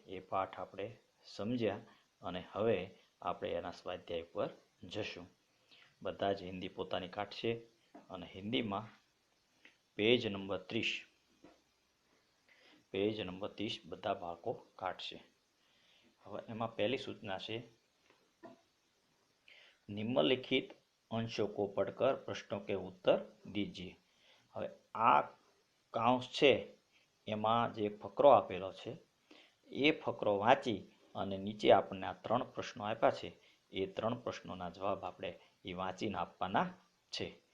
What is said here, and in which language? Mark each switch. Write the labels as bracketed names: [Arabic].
[Gujarati] એ પાઠ આપણે સમજ્યા અને હવે આપણે એના સ્વાધ્યાય પર જશું. બધા જ હિન્દી પોતાની કાઢશે અને હિન્દીમાં પેજ નંબર 30 બધા બાળકો કાઢશે. હવે એમાં પહેલી સૂચના છે, [Hindi] निम्नलिखित अंशों को पढ़कर प्रश्नों के उत्तर दीजिए. [Gujarati] હવે આ કાઉન્સ છે એમાં જે ફકરો આપેલો છે એ ફકરો વાંચી અને નીચે આપણને આ 3 પ્રશ્નો આપ્યા છે એ 3 પ્રશ્નોના જવાબ આપણે એ વાંચીને આપવાના છે.